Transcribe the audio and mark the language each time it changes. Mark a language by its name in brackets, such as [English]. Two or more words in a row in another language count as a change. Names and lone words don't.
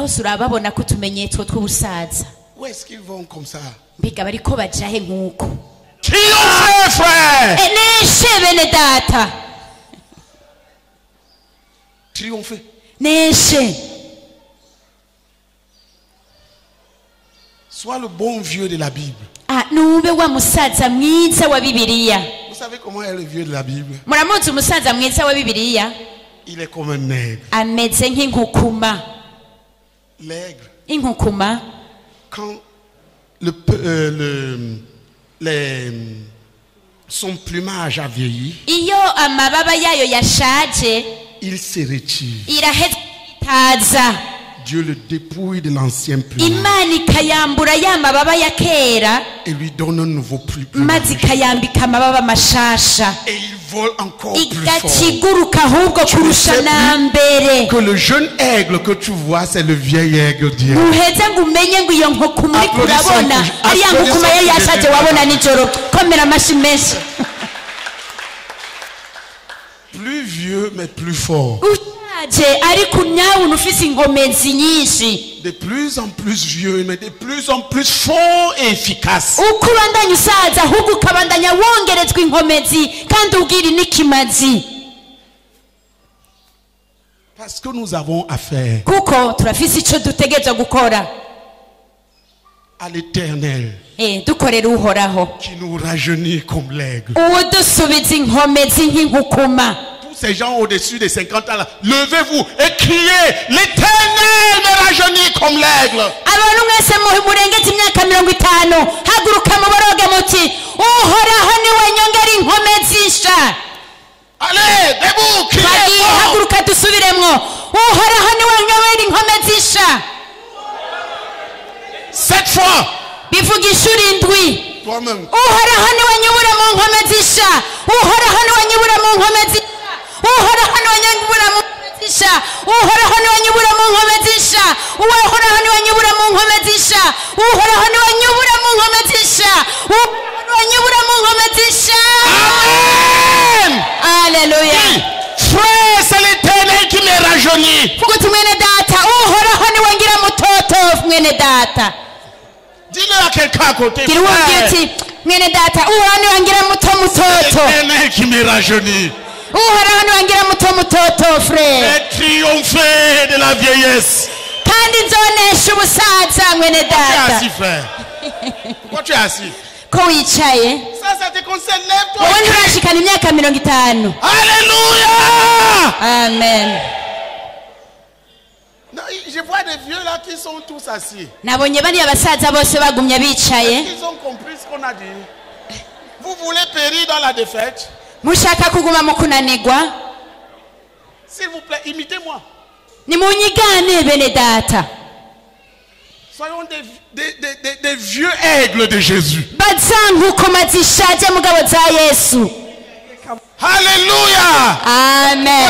[Rundi] hose urababona ko utumenyetso tw'ubusaza. [French] Où est-ce qu'ils vont comme ça? [Rundi] mbega bariko bajahe nk'uko? [French] Triompher, frère! [Rundi] neshe bene data, [French] Triompher. [Rundi] neshe. [French] Sois le bon vieux de la Bible. [Rundi] nube wa musaza mwiza wa bibiliya. [French] Vous savez comment est le vieux de la Bible? [Rundi] muramuzi umusaza mwiza wa bibiliya? [French] Il est comme un aigle. [Rundi] ameze nk'inkukuma. [French] L'aigle, [Rundi] inkukuma [French] quand son plumage a vieilli, [Rundi] iyo amababa yayo yashaje [French] il se retire. [Rundi] iraheza itaza. [French] Dieu le dépouille de l'ancien plumage [Rundi] imana ikayambura ya mababa ya kera [French] et lui donne un nouveau plumage. [Rundi] maze ikayambika amababa mashasha [French] Et il vole encore plus fort. [Rundi] igakiguruka ahubwo kurusha na mbere. [French] Que le jeune aigle que tu vois, c'est le vieil aigle d'hier. [Rundi] uheze ngo umenye ngo iyo nkukuma uriko urabona ari ya nkukuma yari yashaje wabona nijoro. komera amashyi menshi. [French] Plus vieux mais plus fort. [Rundi] ushaje ariko nyawundi ufise inkomezi nyinshi. [French] De plus en plus vieux mais de plus en plus fort et efficace. [Rundi] uko ubandanya usaza ahubwo ukabandanya wongerezwa inkomezi kandi ubwira n'ikimazi. [French] Parce que nous avons affaire [Rundi] kuko turafise ico dutegerezwa gukora. [French] à l'Éternel [Rundi] dukorera uhoraho [French] qui nous rajeunit comme l'aigle. [Rundi] udusubiza inkomezi nk'inkukuma. [French] Tous ces gens au-dessus de 50 ans là, levez-vous et criez, l'Éternel me rajeunit comme l'aigle. [Rundi] abantu mwese murengetse imyaka 50 haguruka muboroge muti uhoraho niwe nyongera inkomezi nsha. [French] Allez, debout, criez [Rundi] bagiye [French] fort. [Rundi] haguruka dusubiremwo uhoraho niwe nyongera inkomezi nsha. [French] 7 fois. [Rundi] bivuga inshuro indwi. [French] Toi-même. [Rundi] uhoraho niwe nyibura mu nkomezi nsha. uhoraho niwe nyibura mu nkomezi nsha. uhoraho niwe nyibura mu nkomezi nsha. uhoraho niwe nyibura mu nkomezi nsha. uhoraho niwe nyibura mu nkomezi nsha. uhoraho niwe nyibura mu nkomezi nsha. uhoraho niwe nyibura mu nkomezi nsha. Amen. [French] Alléluia. Frère, c'est l'Éternel qui me rajeunit. [Rundi] Fukuti mwene data uhoraho niwe ngira mutoto mwene data. [French] Dis-le à quelqu'un à côté. [Rundi] gira uwo [French] Frère, [Rundi] uti mwene data uhoraho niwe ngira muto [French] c'est [Rundi] mutoto. [French] l'Éternel qui me rajeunit. [Rundi] uhoraho niwe ngira muto mutoto frère. [French] Et triompher de la vieillesse. [Rundi] kandi nzonesha ubusaza mwene [French] Pourquoi tu es [Rundi] data. [French] assis, frère? Pourquoi tu es assis? [Rundi] ko wicaye [French] Ça te concerne. Lève-toi. [Rundi] wowe nturashikana imyaka 50. [French] Alléluia. [Rundi] amen. [French] Non, je vois des vieux là qui sont tous assis. [Rundi] nabonye bariya basaza bose bagumya bicaye. [French] Ils ont compris ce qu'on a dit. Vous voulez périr dans la défaite? [Rundi] mushaka kuguma mu kunanigwa. [French] S'il vous plaît, imitez-moi. [Rundi] nimunyigane bene data. [French] Soyons des vieux aigles de Jésus. Alléluia. Amen.